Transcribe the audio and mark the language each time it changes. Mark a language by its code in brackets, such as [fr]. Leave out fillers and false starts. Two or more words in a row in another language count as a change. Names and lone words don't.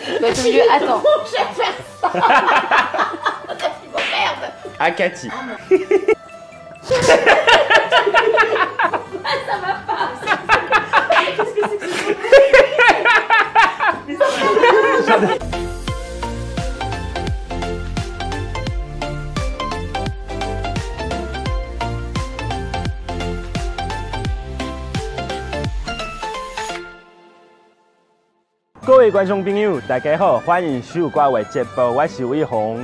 [fr] Bah, au milieu, attends. Je vais faire ça. Merde. Ah, Cathy. Ça va pas. Qu'est-ce que c'est que ça? [zh] 各位观众朋友，大家好，欢迎收看我的节目，我是伟鸿。